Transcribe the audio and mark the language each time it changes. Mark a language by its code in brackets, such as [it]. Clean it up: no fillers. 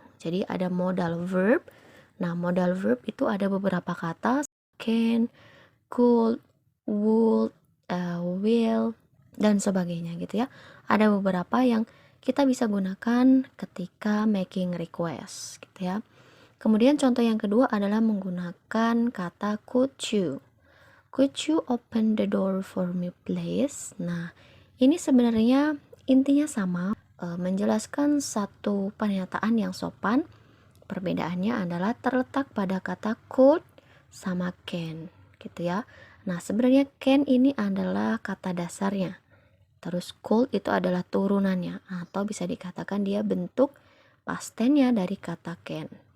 [id] Jadi ada modal verb. Nah, modal verb itu ada beberapa kata, can, could, would, will, dan sebagainya gitu ya. Ada beberapa yang kita bisa gunakan ketika making request gitu ya. Kemudian contoh yang kedua adalah menggunakan kata could you. [en] Could you open the door for me please? [id] Nah, ini sebenarnya intinya sama, menjelaskan satu pernyataan yang sopan. Perbedaannya adalah terletak pada kata could sama can gitu ya. Nah, sebenarnya can ini adalah kata dasarnya. Terus could itu adalah turunannya atau bisa dikatakan dia bentuk past tense-nya dari kata can.